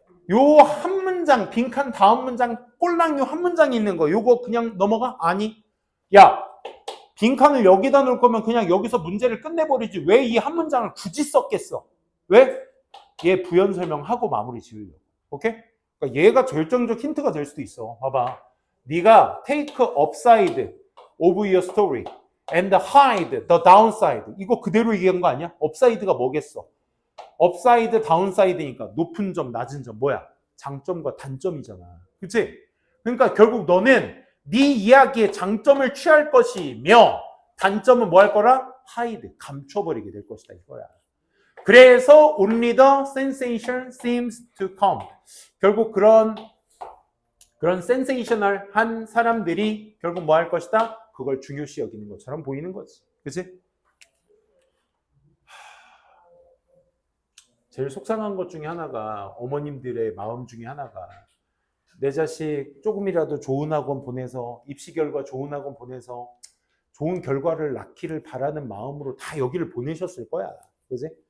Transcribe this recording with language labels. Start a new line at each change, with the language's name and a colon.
Korean: 요 한 문장, 빈칸 다음 문장, 꼴랑 요 한 문장이 있는 거, 요거 그냥 넘어가? 아니. 야, 빈칸을 여기다 놓을 거면 그냥 여기서 문제를 끝내버리지. 왜 이 한 문장을 굳이 썼겠어? 왜? 얘 부연 설명하고 마무리 지으려고. 오케이? 그러니까 얘가 결정적 힌트가 될 수도 있어. 봐봐. 네가
English: take upside of your story and hide the downside.
Korean: 이거 그대로 얘기한 거 아니야? upside가 뭐겠어? 업사이드, 다운사이드니까 높은 점, 낮은 점 뭐야? 장점과 단점이잖아. 그치? 그러니까 결국 너는 네 이야기의 장점을 취할 것이며 단점은 뭐 할 거라? hide, 감춰버리게 될 것이다 이거야. 그래서
English: only the sensation seems to come.
Korean: 결국 그런 센세이셔널한 사람들이 결국 뭐 할 것이다? 그걸 중요시 여기는 것처럼 보이는 거지. 그치? 제일 속상한 것 중에 하나가 어머님들의 마음 중에 하나가 내 자식 조금이라도 좋은 학원 보내서 입시 결과 좋은 학원 보내서 좋은 결과를 낳기를 바라는 마음으로 다 여기를 보내셨을 거야. 그지?